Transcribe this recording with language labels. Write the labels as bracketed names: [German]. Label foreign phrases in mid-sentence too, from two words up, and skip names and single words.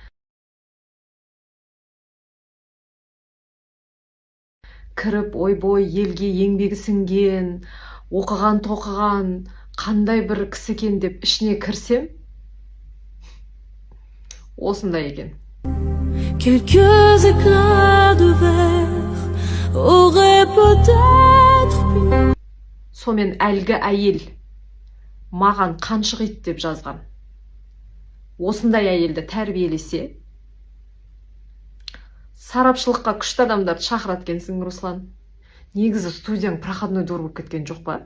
[Kazakh] Кіріп, ойбой, елге еңбегі сіңген, оқыған, тоқыған, қандай бір кісі екен деп ішіне кірсем, осындай екен. [French] Quelques éclats de verre auraient peut-être pu. [Kazakh] Сомен әлгі әйел маған қаншығит деп жазған. Осындай әйелді тәрбиелесе, сарапшылыққа күшті адамдарды шақырады екенсің, Руслан. Негізі студияң [Russian] проходной двор [Kazakh] болып кеткен жоқ па?